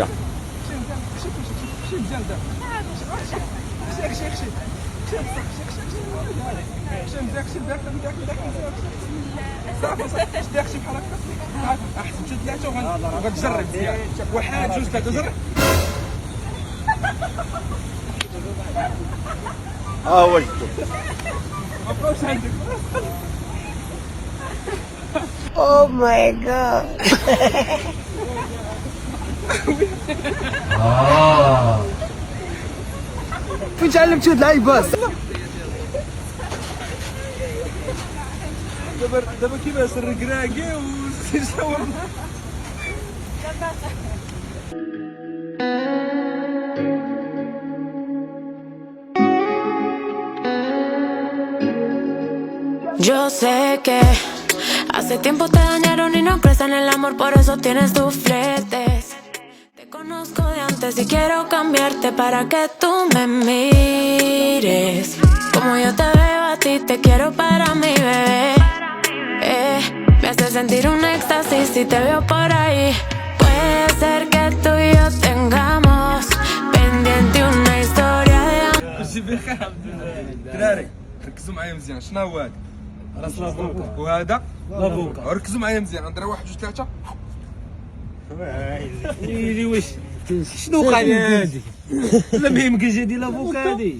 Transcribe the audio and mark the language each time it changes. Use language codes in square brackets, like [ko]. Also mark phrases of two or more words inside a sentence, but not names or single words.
[ar] شي مزيان دابا صافي داكشي بحال هكا. احسن شي ثلاثه وغتجرب مزيان. واحد جوج ثلاثه جرب. هو شفتو. مابقاوش عندك. [en] Oh my god. [ar] فين تعلمتي هاد العيبات؟ دابا كيفاش الركراكي والشاورما. [es] Yo sé que hace tiempo te dañaron y no crees en el amor, por eso tienes tus fletes. Te conozco de antes y quiero cambiarte para que tú me mires como yo te veo a ti, te quiero para mi bebé. Me hace sentir un éxtasis si te veo por ahí. Puede ser que tú y yo tengamos pendiente una historia de amor. [ar] كلشي بخير دراري. ركزوا معايا مزيان. شنو هو هذا؟ راس لافوكا. وهذا لافوكا. ركزوا معايا مزيان. غندير 1 2 3. ويلي واش شنو وقع لي هادي؟ لا ما يمكنش هادي لافوكا هادي.